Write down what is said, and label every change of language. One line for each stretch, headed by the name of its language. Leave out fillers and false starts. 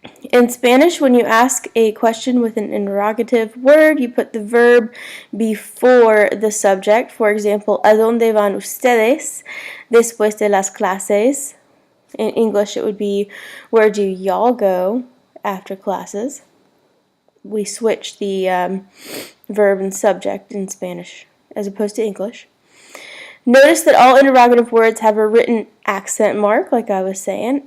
English: In Spanish, when you ask a question with an interrogative word, you put the verb before the subject. For example,
Spanish: ¿A dónde van ustedes después de las clases?
English: In English, it would be, where do y'all go after classes? We switch the verb and subject in Spanish as opposed to English. Notice that all interrogative words have a written accent mark, like I was saying.